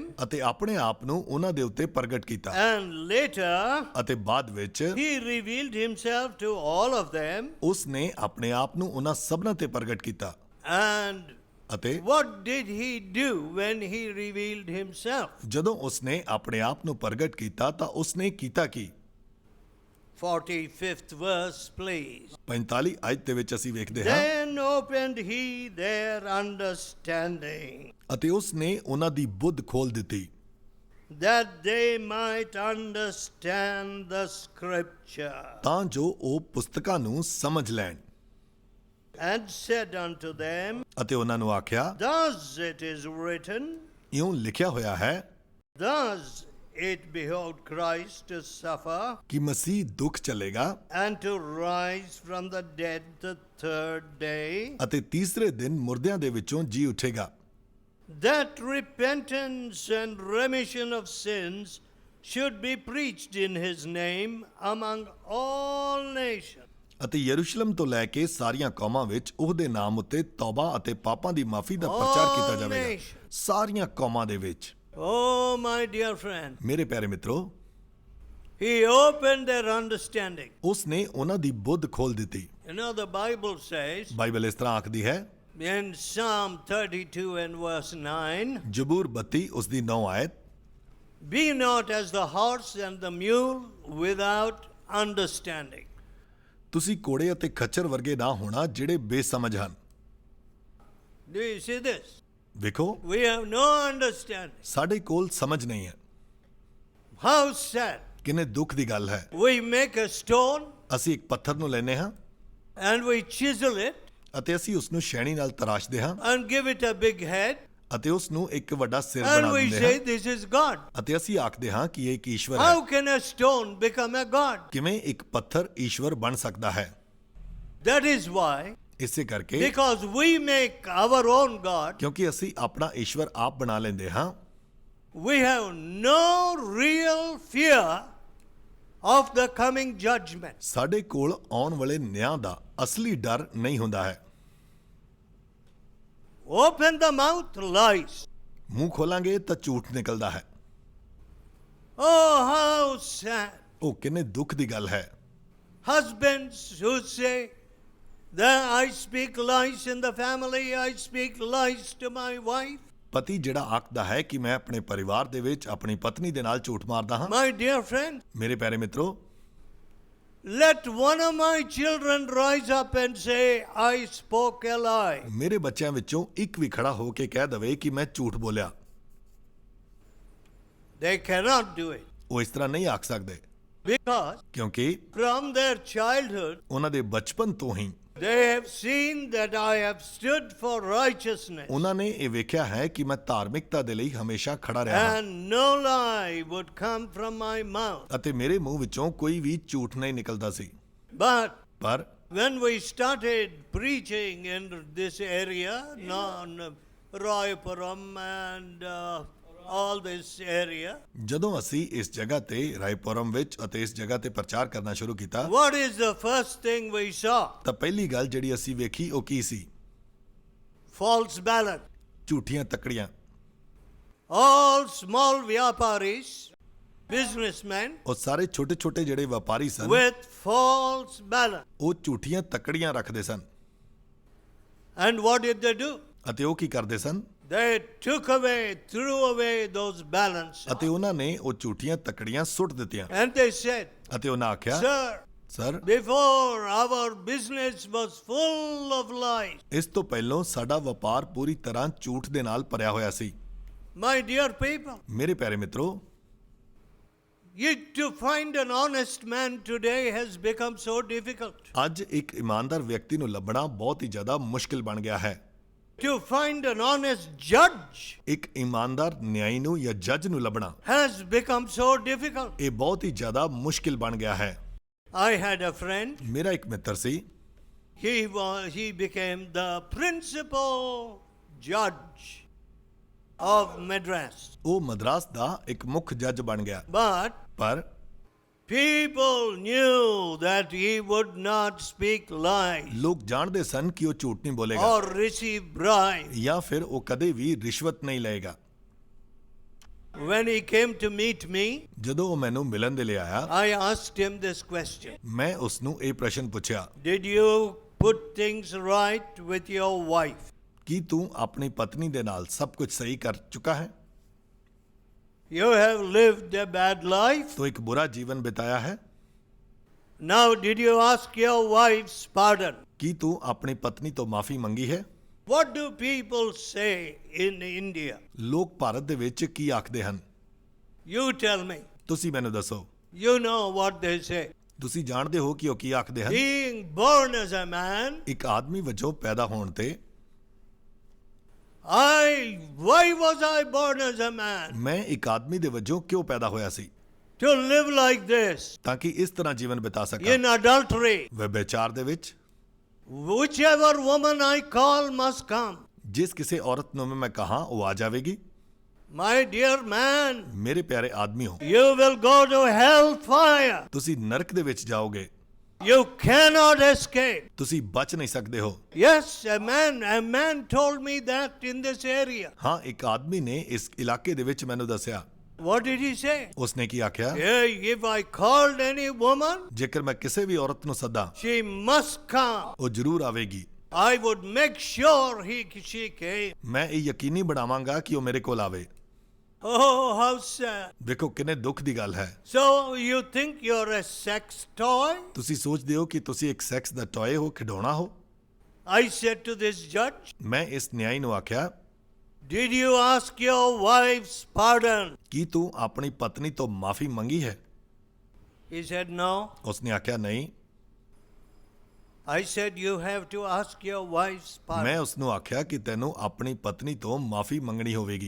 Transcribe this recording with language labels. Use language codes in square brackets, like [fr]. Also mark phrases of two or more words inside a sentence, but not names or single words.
[pa] ਅਤੇ ਆਪਣੇ ਆਪ ਨੂੰ ਉਹਨਾਂ ਦੇ ਉੱਤੇ ਪ੍ਰਗਟ ਕੀਤਾ [en] And later, [pa] ਅਤੇ ਬਾਅਦ ਵਿੱਚ [en] he revealed himself to all of them. [pa] ਉਸ ਨੇ ਆਪਣੇ ਆਪ ਨੂੰ ਉਹਨਾਂ ਸਭਨਾਂ ਤੇ ਪ੍ਰਗਟ ਕੀਤਾ। [en] And [pa] ਅਤੇ [en] what did he do when he revealed himself? [pa] ਜਦੋਂ ਉਸ ਨੇ ਆਪਣੇ ਆਪ ਨੂੰ ਪ੍ਰਗਟ ਕੀਤਾ ਤਾਂ ਉਸ ਨੇ ਕੀਤਾ ਕੀ? [en] 45th verse, please. [pa] 45 ਅਯਤ ਦੇ ਵਿੱਚ ਅਸੀਂ ਵੇਖਦੇ ਹਾਂ, [en] Then opened he their understanding, [pa] ਅਤੇ ਉਸ ਨੇ ਉਹਨਾਂ ਦੀ ਬੁੱਧ ਖੋਲ ਦਿੱਤੀ [en] that they might understand the scripture, [pa] ਤਾਂ ਜੋ ਉਹ ਪੁਸਤਕਾਂ ਨੂੰ ਸਮਝ ਲੈਣ। [en] and said unto them, [pa] ਅਤੇ ਉਹਨਾਂ ਨੂੰ ਆਖਿਆ, [en] Thus it is written, [pa] ਇਉਂ ਲਿਖਿਆ ਹੋਇਆ ਹੈ [en] thus it behoved Christ to suffer, [pa] ਕਿ ਮਸੀਹ ਦੁੱਖ ਚੱਲੇਗਾ [en] and to rise from the dead the third day, [pa] ਅਤੇ ਤੀਸਰੇ ਦਿਨ ਮੁਰਦਿਆਂ ਦੇ ਵਿੱਚੋਂ ਜੀ ਉੱਠੇਗਾ, [en] that repentance and remission of sins should be preached in his name among all nations, [pa] ਅਤੇ ਯਰੂਸ਼ਲਮ ਤੋਂ ਲੈ ਕੇ ਸਾਰੀਆਂ ਕੌਮਾਂ ਵਿੱਚ ਉਹਦੇ ਨਾਮ ਉੱਤੇ ਤੌਬਾ ਅਤੇ ਪਾਪਾਂ ਦੀ ਮਾਫੀ ਦਾ ਪ੍ਰਚਾਰ ਕੀਤਾ ਜਾਵੇਗਾ। ਸਾਰੀਆਂ ਕੌਮਾਂ ਦੇ ਵਿੱਚ। [en] Oh, my dear friend, [pa] ਮੇਰੇ ਪਿਆਰੇ ਮਿੱਤਰੋ, [en] he opened their understanding. [pa] ਉਸ ਨੇ ਉਹਨਾਂ ਦੀ ਬੁੱਧ ਖੋਲ ਦਿੱਤੀ। [en] You know, the Bible says [pa] ਬਾਈਬਲ ਇਸ ਤਰ੍ਹਾਂ ਆਖਦੀ ਹੈ, [en] in Psalm 32 and verse 9, [pa] ਜ਼ਬੂਰ 32 ਉਸ ਦੀ 9 ਆਇਤ, [en] Be not as the horse and the mule without understanding. [pa] ਤੁਸੀਂ ਘੋੜੇ ਅਤੇ ਖੱਚਰ ਵਰਗੇ ਨਾ ਹੋਣਾ ਜਿਹੜੇ ਬੇਸਮਝ ਹਨ। [en] Do you see this? [pa] ਵੇਖੋ, [en] We have no understanding. [pa] ਸਾਡੇ ਕੋਲ ਸਮਝ ਨਹੀਂ ਹੈ। [en] How sad. [pa] ਕਿੰਨੇ ਦੁੱਖ ਦੀ ਗੱਲ ਹੈ। [en] We make a stone [pa] ਅਸੀਂ ਇੱਕ ਪੱਥਰ ਨੂੰ ਲੈਨੇ ਹਾਂ [en] and we chisel it [pa] ਅਤੇ ਅਸੀਂ ਉਸ ਨੂੰ ਛੈਣੀ ਨਾਲ ਤਰਾਸ਼ਦੇ ਹਾਂ [en] and give it a big head [pa] ਅਤੇ ਉਸ ਨੂੰ ਇੱਕ ਵੱਡਾ ਸਿਰ [en] and [pa] ਬਣਾ [en] we [pa] ਦਿੰਦੇ [en] say [pa] ਹਾਂ [en] this is God. [pa] ਅਤੇ ਅਸੀਂ ਆਖਦੇ ਹਾਂ ਕਿ ਇਹ ਇੱਕ ਈਸ਼ਵਰ ਹੈ। [en] How can a stone become a God? [pa] ਕਿਵੇਂ ਇੱਕ ਪੱਥਰ ਈਸ਼ਵਰ ਬਣ ਸਕਦਾ ਹੈ? [en] That is why, [pa] ਇਸੇ ਕਰਕੇ [en] because we make our own God, [pa] ਕਿਉਂਕਿ ਅਸੀਂ ਆਪਣਾ ਈਸ਼ਵਰ ਆਪ ਬਣਾ ਲੈਂਦੇ ਹਾਂ, [en] we have no real fear of the coming judgment. [pa] ਸਾਡੇ ਕੋਲ ਆਉਣ ਵਾਲੇ ਨਿਆਂ ਦਾ ਅਸਲੀ ਡਰ ਨਹੀਂ ਹੁੰਦਾ ਹੈ। [en] Open the mouth, lies. [pa] ਮੂੰਹ ਖੋਲਾਂਗੇ ਤਾਂ ਝੂਠ ਨਿਕਲਦਾ ਹੈ। [en] Oh, how sad. [pa] ਉਹ ਕਿੰਨੇ ਦੁੱਖ ਦੀ ਗੱਲ ਹੈ। [en] Husbands who say that I speak lies in the family, I speak lies to my wife. [pa] ਪਤੀ ਜਿਹੜਾ ਆਖਦਾ ਹੈ ਕਿ ਮੈਂ ਆਪਣੇ ਪਰਿਵਾਰ ਦੇ ਵਿੱਚ ਆਪਣੀ ਪਤਨੀ ਦੇ ਨਾਲ ਝੂਠ ਮਾਰਦਾ ਹਾਂ। [en] My dear friend, [pa] ਮੇਰੇ ਪਿਆਰੇ ਮਿੱਤਰੋ, [en] let one of my children rise up and say, I spoke a lie. [pa] ਮੇਰੇ ਬੱਚਿਆਂ ਵਿੱਚੋਂ ਇੱਕ ਵੀ ਖੜਾ ਹੋ ਕੇ ਕਹਿ ਦਵੇ ਕਿ ਮੈਂ ਝੂਠ ਬੋਲਿਆ। [en] They cannot do it. [pa] ਉਹ ਇਸ ਤਰ੍ਹਾਂ ਨਹੀਂ ਆਖ ਸਕਦੇ [en] Because [pa] ਕਿਉਂਕਿ [en] from their childhood, [pa] ਉਹਨਾਂ ਦੇ ਬਚਪਨ ਤੋਂ ਹੀ [en] they have seen that I have stood for righteousness, [pa] ਉਹਨਾਂ ਨੇ ਇਹ ਵੇਖਿਆ ਹੈ ਕਿ ਮੈਂ ਧਾਰਮਿਕਤਾ ਦੇ ਲਈ ਹਮੇਸ਼ਾ ਖੜਾ ਰਿਹਾ ਹਾਂ [en] and no lie would come from my mouth. [pa] ਅਤੇ ਮੇਰੇ ਮੂੰਹ ਵਿੱਚੋਂ ਕੋਈ ਵੀ ਝੂਠ ਨਹੀਂ ਨਿਕਲਦਾ ਸੀ। [en] But [pa] ਪਰ [en] when we started preaching in this area, Raipuram and all this area, [pa] ਜਦੋਂ ਅਸੀਂ ਇਸ ਜਗ੍ਹਾ ਤੇ ਰਾਏਪੁਰਮ ਵਿੱਚ ਅਤੇ ਇਸ ਜਗ੍ਹਾ ਤੇ ਪ੍ਰਚਾਰ ਕਰਨਾ ਸ਼ੁਰੂ ਕੀਤਾ [en] what is the first thing we saw? [pa] ਤਾਂ ਪਹਿਲੀ ਗੱਲ ਜਿਹੜੀ ਅਸੀਂ ਵੇਖੀ ਉਹ ਕੀ ਸੀ? [en] False balance. [pa] ਝੂਠੀਆਂ ਤੱਕੜੀਆਂ। [en] All small vyaparis, businessmen, [pa] ਉਹ ਸਾਰੇ ਛੋਟੇ ਛੋਟੇ ਜਿਹੜੇ ਵਪਾਰੀ ਸਨ [en] with false balance. [pa] ਉਹ ਝੂਠੀਆਂ ਤੱਕੜੀਆਂ ਰੱਖਦੇ ਸਨ। [en] And what did they do? [pa] ਅਤੇ ਉਹ ਕੀ ਕਰਦੇ ਸਨ? [en] They threw away those balances. [pa] ਅਤੇ ਉਹਨਾਂ ਨੇ ਉਹ ਝੂਠੀਆਂ ਤੱਕੜੀਆਂ ਸੁੱਟ ਦਿੱਤੀਆਂ [en] And they said, [pa] ਅਤੇ ਉਹਨਾਂ ਆਖਿਆ, [en] Sir, [pa] ਸਰ, [en] before our business was full of lies. [pa] ਇਸ ਤੋਂ ਪਹਿਲਾਂ ਸਾਡਾ ਵਪਾਰ ਪੂਰੀ ਤਰ੍ਹਾਂ ਝੂਠ ਦੇ ਨਾਲ ਭਰਿਆ ਹੋਇਆ ਸੀ। [en] My dear people, [pa] ਮੇਰੇ ਪਿਆਰੇ ਮਿੱਤਰੋ, [en] To find an honest man today has become so difficult. [pa] ਅੱਜ ਇੱਕ ਇਮਾਨਦਾਰ ਵਿਅਕਤੀ ਨੂੰ ਲੱਭਣਾ ਬਹੁਤ ਹੀ ਜ਼ਿਆਦਾ ਮੁਸ਼ਕਿਲ ਬਣ ਗਿਆ ਹੈ। [en] To find an honest judge [pa] ਇੱਕ ਇਮਾਨਦਾਰ ਨਿਆਈ ਨੂੰ ਜਾਂ ਜੱਜ ਨੂੰ ਲੱਭਣਾ [en] has become so difficult. [pa] ਇਹ ਬਹੁਤ ਹੀ ਜ਼ਿਆਦਾ ਮੁਸ਼ਕਿਲ ਬਣ ਗਿਆ ਹੈ। [en] I had a friend. [pa] ਮੇਰਾ ਇੱਕ ਮਿੱਤਰ ਸੀ, [en] He became the principal judge of Madras. [pa] ਉਹ ਮਦਰਾਸ ਦਾ ਇੱਕ ਮੁੱਖ ਜੱਜ ਬਣ ਗਿਆ। [en] But [pa] ਪਰ [en] people knew that he would not speak lies [pa] ਲੋਕ ਜਾਣਦੇ ਸਨ ਕਿ ਉਹ ਝੂਠ ਨਹੀਂ ਬੋਲੇਗਾ [en] or receive bribes. [pa] ਜਾਂ ਫਿਰ ਉਹ ਕਦੇ ਵੀ ਰਿਸ਼ਵਤ ਨਹੀਂ ਲਏਗਾ। [en] When he came to meet me, [pa] ਜਦੋਂ ਉਹ ਮੈਨੂੰ ਮਿਲਣ ਦੇ ਲਈ ਆਇਆ, [en] I asked him this question. [pa] ਮੈਂ ਉਸ ਨੂੰ ਇਹ ਪ੍ਰਸ਼ਨ ਪੁੱਛਿਆ, [en] Did you put things right with your wife? [pa] ਕੀ ਤੂੰ ਆਪਣੀ ਪਤਨੀ ਦੇ ਨਾਲ ਸਭ ਕੁਝ ਸਹੀ ਕਰ ਚੁੱਕਾ ਹੈ? [en] You have lived a bad life. [pa] ਤੂੰ ਇੱਕ ਬੁਰਾ ਜੀਵਨ ਬਿਤਾਇਆ ਹੈ। [en] Now did you ask your wife's pardon? [pa] ਕੀ ਤੂੰ ਆਪਣੀ ਪਤਨੀ ਤੋਂ ਮਾਫੀ ਮੰਗੀ ਹੈ? [en] What do people say in India? [pa] ਲੋਕ ਭਾਰਤ ਦੇ ਵਿੱਚ ਕੀ ਆਖਦੇ ਹਨ? [en] You tell me. [pa] ਤੁਸੀਂ ਮੈਨੂੰ ਦੱਸੋ। [en] You know what they say. [pa] ਤੁਸੀਂ ਜਾਣਦੇ ਹੋ ਕਿ ਉਹ ਕੀ ਆਖਦੇ ਹਨ? [en] Being born as a man, [pa] ਇੱਕ ਆਦਮੀ ਵਜੋਂ ਪੈਦਾ ਹੋਣ ਤੇ [en] why was I born as a man? [pa] ਮੈਂ ਇੱਕ ਆਦਮੀ ਦੇ ਵਜੋਂ ਕਿਉਂ ਪੈਦਾ ਹੋਇਆ ਸੀ? [en] To live like this, [pa] ਤਾਂ ਕਿ ਇਸ ਤਰ੍ਹਾਂ ਜੀਵਨ ਬਿਤਾ ਸਕਾਂ। [en] in adultery. [pa] ਵਿਭਾਚਾਰ ਦੇ ਵਿੱਚ [en] Whichever woman I call must come. [pa] ਜਿਸ ਕਿਸੇ ਔਰਤ ਨੂੰ ਮੈਂ ਕਹਾਂ ਉਹ ਆ ਜਾਵੇਗੀ। [en] My dear man, [pa] ਮੇਰੇ ਪਿਆਰੇ ਆਦਮੀਓ, [en] you will go to hellfire. [pa] ਤੁਸੀਂ ਨਰਕ ਦੇ ਵਿੱਚ ਜਾਓਗੇ। [en] You cannot escape. [pa] ਤੁਸੀਂ ਬਚ ਨਹੀਂ ਸਕਦੇ ਹੋ। [en] Yes, a man told me that in this area. [pa] ਹਾਂ, ਇੱਕ ਆਦਮੀ ਨੇ ਇਸ ਇਲਾਕੇ ਦੇ ਵਿੱਚ ਮੈਨੂੰ ਦੱਸਿਆ। [en] What did he say? [pa] ਉਸਨੇ ਕੀ ਆਖਿਆ? [en] If I called any woman, [pa] ਜੇਕਰ ਮੈਂ ਕਿਸੇ ਵੀ ਔਰਤ ਨੂੰ ਸੱਦਾਂ, [en] she must come. [pa] ਉਹ ਜ਼ਰੂਰ ਆਵੇਗੀ। [en] I would make sure she came. [pa] ਮੈਂ ਇਹ ਯਕੀਨੀ ਬਣਾਵਾਂਗਾ ਕਿ ਉਹ ਮੇਰੇ ਕੋਲ ਆਵੇ। [en] Oh, how sad. [pa] ਦੇਖੋ ਕਿੰਨੇ ਦੁੱਖ ਦੀ ਗੱਲ ਹੈ। [en] So you think you're a sex toy? [pa] ਤੁਸੀਂ ਸੋਚਦੇ ਹੋ ਕਿ ਤੁਸੀਂ ਇੱਕ ਸੈਕਸ ਦਾ ਟੌਏ ਹੋ, ਖਿਡੌਣਾ ਹੋ। [en] I said to this judge, [pa] ਮੈਂ ਇਸ ਨਿਆਈ ਨੂੰ ਆਖਿਆ, [en] did you ask your wife's pardon? [pa] ਕੀ ਤੂੰ ਆਪਣੀ ਪਤਨੀ ਤੋਂ ਮਾਫੀ ਮੰਗੀ ਹੈ? [en] He said no. [pa] ਉਸਨੇ ਆਖਿਆ ਨਹੀਂ। [en] I said you have to ask your wife's pardon. [pa] ਮੈਂ ਉਸ ਨੂੰ ਆਖਿਆ ਕਿ ਤੈਨੂੰ ਆਪਣੀ ਪਤਨੀ ਤੋਂ ਮਾਫੀ ਮੰਗਣੀ ਹੋਵੇਗੀ।